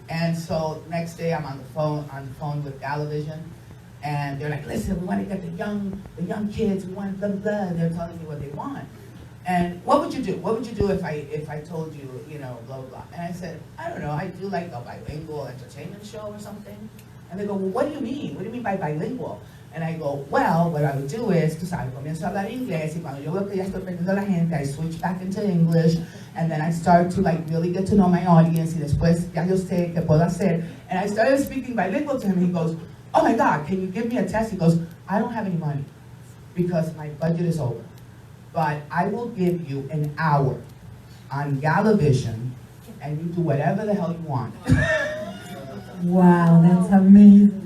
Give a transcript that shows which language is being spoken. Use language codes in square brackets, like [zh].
[en] And so next day I'm on the phone with Galavision, and they're like, listen, we want to get the young kids, we want blah, blah, blah. They're telling me what they want. And what would you do? What would you do if I told you, you know, blah, blah, blah? And I said, I don't know, I do like a bilingual entertainment show or something. And they go, well, what do you mean? What do you mean by bilingual? And I go, well, what I would do is, [es] tú sabes, comienzo a hablar inglés, y cuando yo veo que ya estoy perdiendo la gente, [en] I switch back into English, and then I start to like really get to know my audience, [es] y después ya yo sé qué puedo hacer. [en] And I started speaking bilingual to him, and he goes, oh my God, can you give me a test? He goes, I don't have any money, because my budget is over. But I will give you an hour on Galavision, and you do whatever the hell you want. Wow, that's amazing.